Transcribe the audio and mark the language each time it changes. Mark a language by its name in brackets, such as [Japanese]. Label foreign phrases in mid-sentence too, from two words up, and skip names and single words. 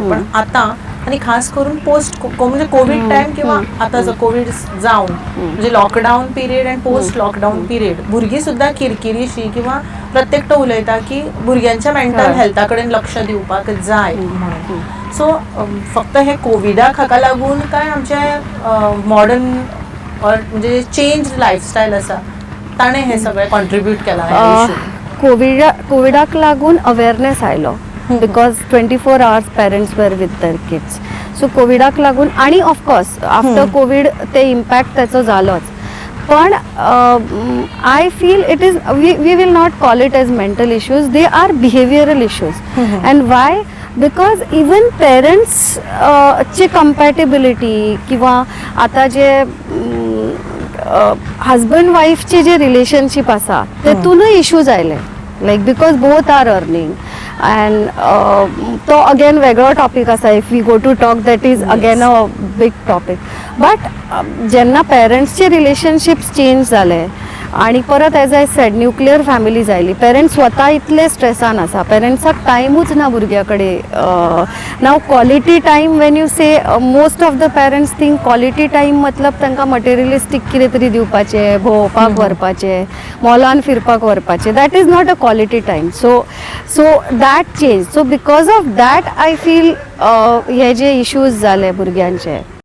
[Konkani] पण आतां आनी खास करून पोस्ट म्हणजे [English] Covid time [Konkani] किंवा आतां जो कोवीड जावन म्हणजे [English] lockdown period and post lockdown period [Konkani] भुरगीं सुद्दां किरकिरीशी किंवा प्रत्येकटो उलयता की भुरग्यांच्या [English] mental health [Konkani] कडेन लक्ष दिवपाक जाय म्हणून. सो फक्त हे कोविडाक हाका लागून काय आमचे मॉडर्न म्हणजे [English] change lifestyle [Konkani] आसा ताणें हे सगळें कॉन्ट्रिब्यूट केलां. कोविडाक लागून अवेरनेस आयलो [English] because 24 hours parents were with their kids. [Konkani] सो कोविडाक लागून आनी [English] of course after Covid [Konkani] ते इम्पॅक्ट त्याचो जालोच. [English] पण I feel it is we will not call it as mental issues, they are behavioral issues. and why because even parents [Konkani] ची कम्पॅटेबिलिटी किंवा आता जे [English] husband wife [Konkani] जे रिलेशनशिप आसा तेतूनय इश्यूज आयले. [English] like because both are earning and [Konkani] तो अगेन वेगळो टॉपीक आसा. [English] If we go to talk that is again a big topic. [Konkani] बट जेन्ना पेरंट्सचे रिलेशनशिप्स चेंज जाले आणि परत [English] as I said nuclear families [Konkani] आयली, पेरंट्स स्वता इतले स्ट्रेसान आसा, पेरंट्साक टायमूच ना भुरग्या कडेन. [English] Now quality time when you say most of the parents think quality time [Konkani] मतलब तांकां मटेरियलिस्टीक कितें तरी दिवपाचें, भोंवपाक व्हरपाचें, मॉलान फिरपाक व्हरपाचें. [English] That is not a quality time. So that change. So because of that I feel [Konkani] हे जे इश्यूज जाले भुरग्यांचे.